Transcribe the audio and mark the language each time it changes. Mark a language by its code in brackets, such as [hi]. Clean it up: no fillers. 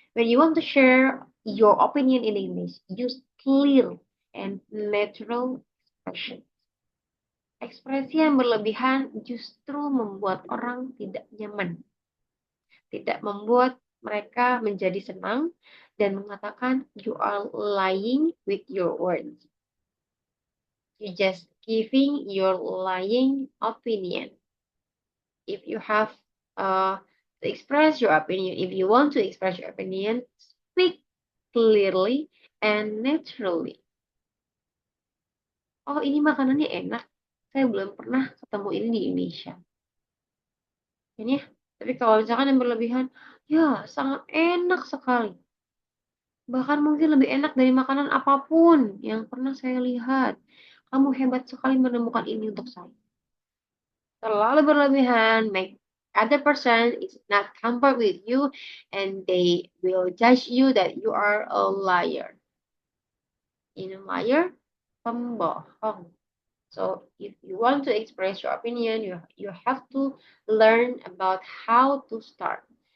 [en] When you want to share your opinion in English, use clear and natural expression. [id] Ekspresi yang berlebihan justru membuat orang tidak nyaman, tidak membuat mereka menjadi senang dan mengatakan [en] you are lying with your words. You just giving your lying opinion. If you have to express your opinion, if you want to express your opinion, speak clearly and naturally. [id] Oh, ini makanannya enak. Saya belum pernah ketemu ini di Indonesia. Ini ya. Tapi kalau misalkan yang berlebihan, ya sangat enak sekali. Bahkan mungkin lebih enak dari makanan apapun yang pernah saya lihat. Kamu hebat sekali menemukan ini untuk saya. Terlalu berlebihan, [en] make other person is not comfort with you, and they will judge you that you are a liar. In a liar, pembohong. So if you want to express your opinion, you have to learn about how to start.